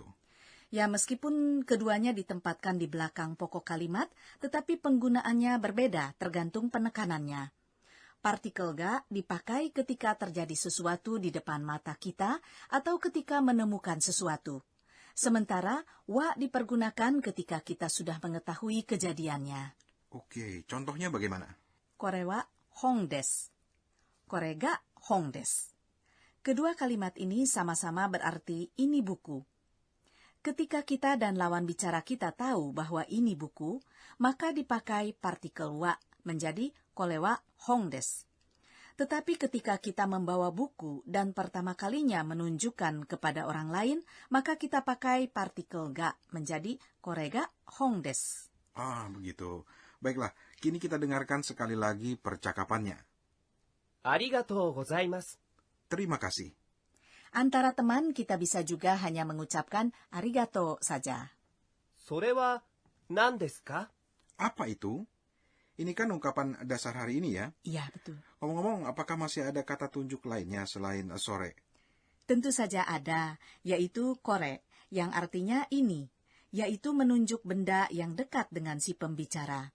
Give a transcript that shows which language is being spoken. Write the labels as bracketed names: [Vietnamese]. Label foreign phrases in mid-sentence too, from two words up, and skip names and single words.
[Indonesian] Ya, meskipun keduanya ditempatkan di belakang pokok kalimat, tetapi penggunaannya berbeda tergantung penekanannya. Partikel ga dipakai ketika terjadi sesuatu di depan mata kita atau ketika menemukan sesuatu. Sementara wa dipergunakan ketika kita sudah mengetahui kejadiannya. Oke, contohnya bagaimana? [Japanese] これはほんです。これがほんです. [Indonesian] Kedua kalimat ini sama-sama berarti ini buku. Ketika kita dan lawan bicara kita tahu bahwa ini buku, maka dipakai partikel wa menjadi [Japanese] これはほんです. [Indonesian] Tetapi ketika kita membawa buku dan pertama kalinya menunjukkan kepada orang lain, maka kita pakai partikel ga menjadi [Japanese] これがほんです. [Indonesian] Begitu. Baiklah, kini kita dengarkan sekali lagi percakapannya. [Japanese] ありがとうございます。 [Indonesian] Terima kasih. Antara teman kita bisa juga hanya mengucapkan arigato saja. [Japanese] それは何ですか? [Indonesian] Apa itu? Ini kan ungkapan dasar hari ini ya. Iya, betul. Ngomong-ngomong, apakah masih ada kata tunjuk lainnya selain sore? Tentu saja ada, yaitu kore, yang artinya ini, yaitu menunjuk benda yang dekat dengan si pembicara.